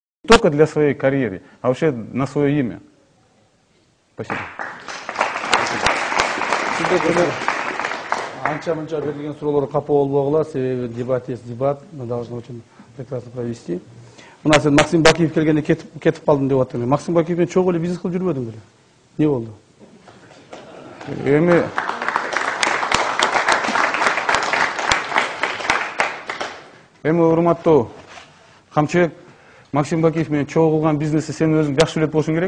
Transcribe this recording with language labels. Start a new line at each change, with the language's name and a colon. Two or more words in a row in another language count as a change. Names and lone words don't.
Russian: только для своей карьеры, а вообще на свое имя. Спасибо.
Kyrgyz: Анча-мынча берилген суроолорго капа болбогула, себеби
Russian: дебат есть дебат, мы должны очень прекрасно провести.
Kyrgyz: Мына сен Максим Бакиев келгенде кетип калдым деп атасың. Максим Бакиев менен чогуу эле бизнес кылып жүрбөдүң беле? Не болду? Эми урматтуу камчыбек, Максим Бакиев менен чогуу кылган бизнести сен өзүң жакшы билет болушуң керек.